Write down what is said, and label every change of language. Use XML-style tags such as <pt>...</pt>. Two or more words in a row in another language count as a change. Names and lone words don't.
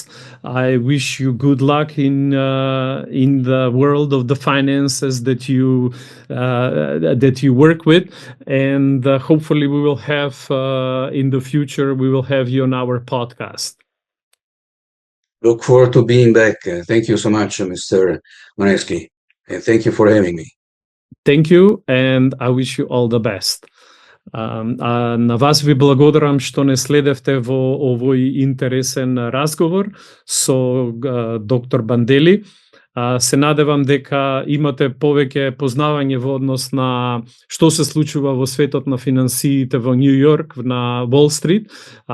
<en>I wish you good luck in the world of the finances that you work with, and hopefully we will have in the future we will have you on our podcast. Look forward to being back. Thank you so much, Mr. Moneski. and thank you for having me. Thank you and I wish you all the best.</en> <mk>А на вас ви благодарам што не следевте во овој интересен разговор со доктор Бандели. Се надевам дека имате повеќе познавање во однос на што се случува во светот на финансиите во Нью Йорк, на Уол Стрит.</mk>